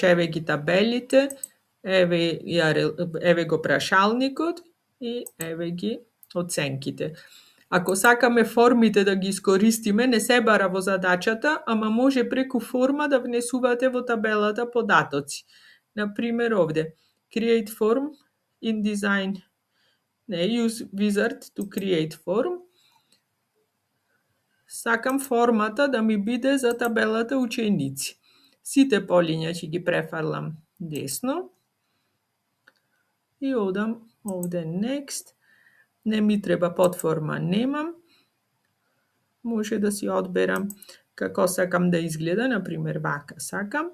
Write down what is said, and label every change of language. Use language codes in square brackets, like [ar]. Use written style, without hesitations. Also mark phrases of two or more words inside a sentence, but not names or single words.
[mk] Еве ги табелите, еве го прашалникот и еве ги оценките. Ако сакаме формите да ги искористиме, не се бара во задачата, ама може преку форма да внесувате во табелата податоци. Например овде, [en] create form in design, use wizard to create form. [mk] Сакам формата да ми биде за табелата ученици. Сите полиња ќе ги префрлам десно. И одам овде next. Не ми треба подформа, немам. Може да си одберам како сакам да изгледа, например вака сакам.